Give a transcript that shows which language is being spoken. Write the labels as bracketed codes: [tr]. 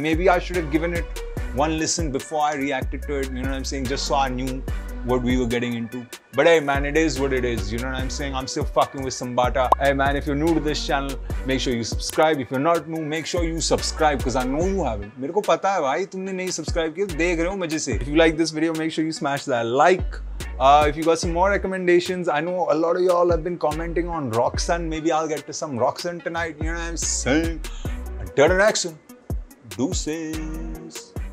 [en] Maybe I should have given it one listen before I reacted to it, you know what I'm saying, just so I knew what we were getting into. But hey man, it is what it is, you know what I'm saying. I'm still fucking with Sambata. Hey man, if you're new to this channel, make sure you subscribe. If you're not new, make sure you subscribe, because I know you haven't. [hi] मेरे को पता है भाई तुमने नहीं subscribe किया, देख रहे हो मजे से. [en] If you like this video, make sure you smash that like. If you got some more recommendations, I know a lot of y'all have been commenting on Roxanne. Maybe I'll get to some Roxanne tonight, you know what I'm saying. Until the next one, deuces.